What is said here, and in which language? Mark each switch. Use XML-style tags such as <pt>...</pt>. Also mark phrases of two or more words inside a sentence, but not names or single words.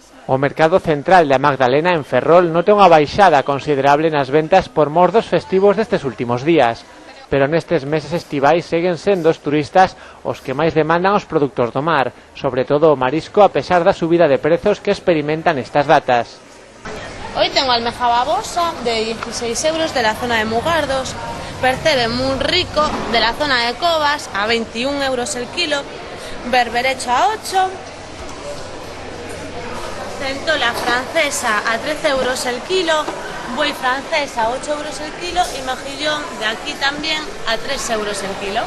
<gl>O mercado central da Magdalena en Ferrol nota unha baixada considerable nas ventas por mor dos festivos destes últimos días, pero nestes meses estivais seguen sendo os turistas os que máis demandan os produtos do mar, sobre todo o marisco, a pesar da subida de prezos que experimentan estas datas.</gl> <es>Hoy tengo almeja babosa de 16 euros de la zona de Mugardos, percebe muy rico de la zona de Cobas a 21 euros el kilo, berberecho a 8, centola francesa a 13 euros el kilo, buey francés a 8 euros el kilo y mejillón de aquí también a 3 euros el kilo.</es>